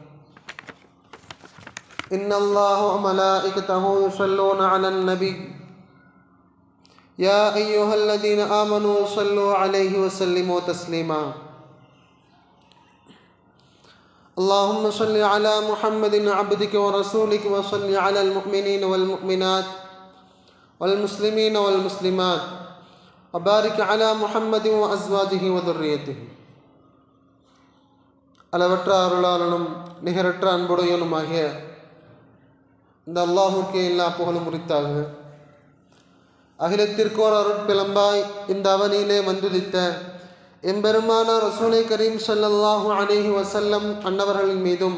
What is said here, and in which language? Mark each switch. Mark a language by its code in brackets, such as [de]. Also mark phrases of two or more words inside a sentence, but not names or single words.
[ar] إن الله وملائكته يصلون على النبي يا أيها الذين آمنوا صلوا عليه وسلموا تسليما. اللهم صل على محمد عبدك ورسولك وصل على المؤمنين والمؤمنات والمسلمين والمسلمات وبارك على محمد وأزواجه وذريته. [ta] அளவற்ற அருளாளனும் நிகரற்ற அன்புடையனுமாகிய இந்த அல்லாஹுக்கே எல்லா புகழும் உரித்தாக. அகிலத்திற்கோர் அருட்பிளம்பாய் இந்த அவனியிலே வந்துதித்த எம்பெருமான ரசூலை கரீம் [ar] صلى الله عليه وسلم [ta] அன்னவர்களின் மீதும்